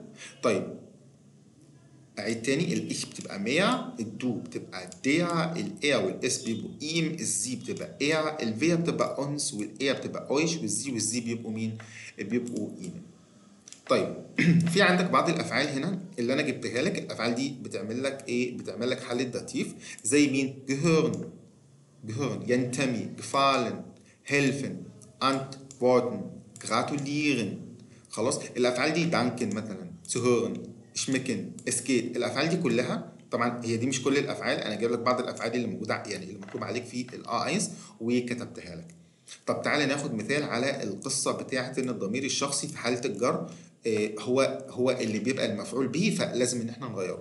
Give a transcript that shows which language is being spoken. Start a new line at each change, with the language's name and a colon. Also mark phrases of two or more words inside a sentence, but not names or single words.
Arabic: طيب اعيد تاني، الايش بتبقى مية، الدو بتبقى ديا، الايا والاس بيبقوا ايم، الزي بتبقى ايا، الفيا بتبقى اونس، والايا بتبقى اويش، والزي بيبقوا مين؟ بيبقوا ايم. طيب في عندك بعض الافعال هنا اللي انا جبتها لك، الافعال دي بتعمل لك ايه؟ بتعمل لك حاله داتيف. زي مين؟
German: gehören، gehören ينتمي، gefallen، helfen، antworten، gratulieren.
Arabic: خلاص، الافعال دي danken مثلا،
German: zuhören، schmecken، es geht.
Arabic: الافعال دي كلها طبعا هي دي مش كل الافعال، انا جايب لك بعض الافعال اللي موجوده يعني اللي مكتوب عليك في الاينز وكتبتها لك. طب تعالى ناخد مثال على القصه بتاعه ان الضمير الشخصي في حاله الجر هو اللي بيبقى المفعول به، فلازم ان احنا نغيره.